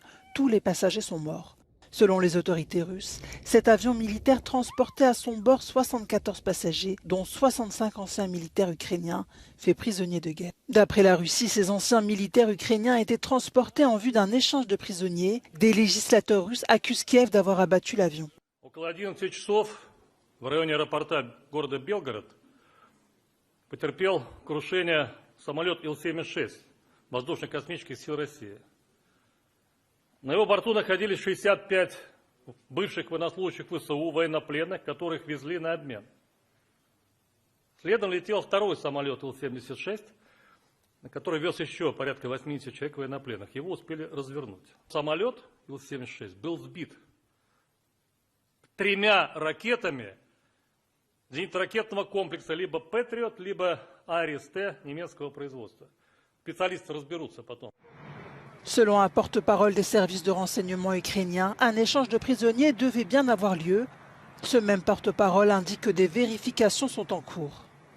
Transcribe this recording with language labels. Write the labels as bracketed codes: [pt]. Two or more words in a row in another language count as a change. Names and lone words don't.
[fr] Tous les passagers sont morts. Selon les autorités russes, cet avion militaire transportait à son bord 74 passagers, dont 65 anciens militaires ukrainiens, faits prisonniers de guerre. D'après la Russie, ces anciens militaires ukrainiens étaient transportés en vue d'un échange de prisonniers. Des législateurs russes accusent Kiev d'avoir abattu l'avion. [ru] Около 11 часов в районе аэропорта города Белгород потерпел крушение самолет Ил-76 воздушно-космических сил России. На его борту находились 65 бывших военнослужащих ВСУ, военнопленных, которых везли на обмен. Следом летел второй самолет Ил-76, на который вез еще порядка 80 человек военнопленных. Его успели развернуть. Самолет Ил-76 был сбит 3 ракетами зенитно-ракетного комплекса либо «Патриот», либо «Арис-Т» немецкого производства. Специалисты разберутся потом. [fr] Selon un porte-parole des services de renseignement ukrainiens, un échange de prisonniers devait bien avoir lieu. Ce même porte-parole indique que des vérifications sont en cours.